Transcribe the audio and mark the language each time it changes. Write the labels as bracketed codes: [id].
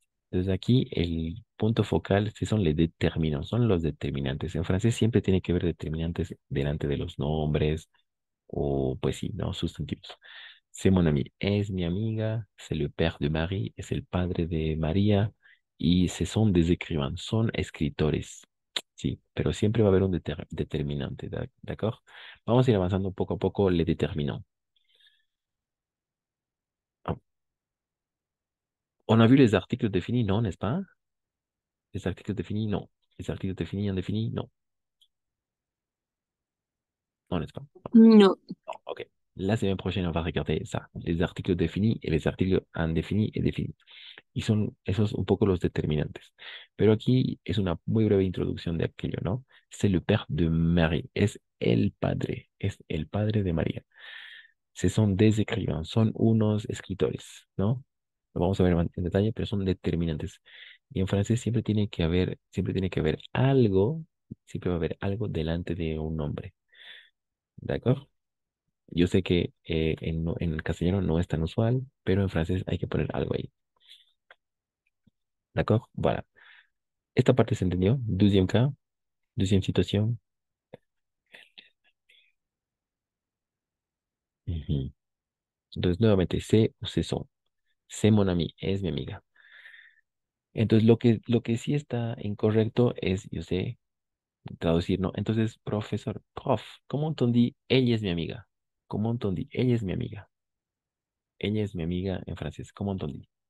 [es] Entonces aquí el punto focal sí son los determinantes, son los determinantes. En francés siempre tiene que haber determinantes delante de los nombres o pues sí, ¿no? Sustantivos. [fr] C'est mon ami, [es] es mi amiga, [fr] c'est le père de Marie, [es] es el padre de María y [fr] ce sont des écrivains, [es] son escritores. Sí, pero siempre va a haber un determinante, ¿d'accord? Vamos a ir avanzando poco a poco le determinants. [fr] Ah, on a vu les articles définis, non, n'est-ce pas? Les articles définis, non. Les articles définis, indéfinis, non. Non, n'est-ce pas? [es] No. [fr] Non, ok. La semaine prochaine, on va regarder ça. Les articles définis et les articles indéfinis et définis. [es] Y son esos un poco los determinantes. Pero aquí es una muy breve introducción de aquello, ¿no? [fr] C'est le père de Marie. [es] Es el padre de María. [fr] Ce sont des écrivains. [es] Son unos escritores, ¿no? Lo vamos a ver en detalle, pero son determinantes. Y en francés siempre tiene que haber algo, siempre va a haber algo delante de un nombre. ¿De acuerdo? Yo sé que en el castellano no es tan usual, pero en francés hay que poner algo ahí. ¿De acuerdo? [fr] Voilà. [es] Esta parte se entendió. [fr] Deuxième cas, deuxième situation. [es] Ujú. Entonces, nuevamente, [fr] c'est ou ce sont. C'est mon ami, [es] es mi amiga. Entonces, lo que sí está incorrecto es, yo sé, traducir, ¿no? Entonces, profesor, prof, ¿cómo entendí? Ella es mi amiga. ¿Cómo entendí? Ella es mi amiga. Ella es mi amiga en francés. ¿Cómo entendí?